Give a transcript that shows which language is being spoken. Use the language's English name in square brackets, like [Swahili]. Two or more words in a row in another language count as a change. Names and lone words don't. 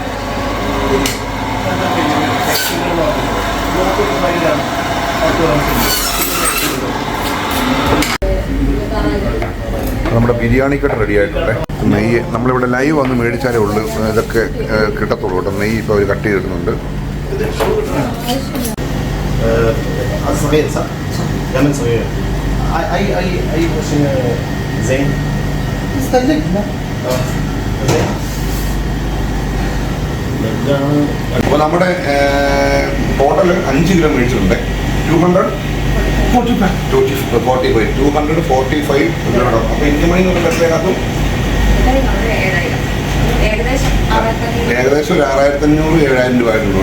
[Malayalam] നമ്മുടെ ബിരിയാണി കട്ട് റെഡി ആയിട്ടുണ്ട്. നെയ്യ് നമ്മളിവിടെ ലൈവ് വന്ന് മേടിച്ചാലേ ഉള്ളൂ ഇതൊക്കെ കിട്ടത്തുള്ളൂ കേട്ടോ. നെയ്യ് ഇപ്പോൾ അവർ കട്ട് ചെയ്തിടുന്നുണ്ട്. [Arabic] صغير صح؟ لمن صغير. اي شيء زين؟ استهلكنا. زين. [Malayalam] അപ്പോൾ നമ്മുടെ ടോട്ടൽ 5 കിലോ മേടിച്ചിട്ടുണ്ട്. 245 അപ്പോൾ [English] Indian money [Malayalam] എന്ന് പറയുമ്പോഴത്തേക്കകത്തും ഏകദേശം ഒരു 6500-7000 രൂപ ആയിട്ടുള്ളൂ.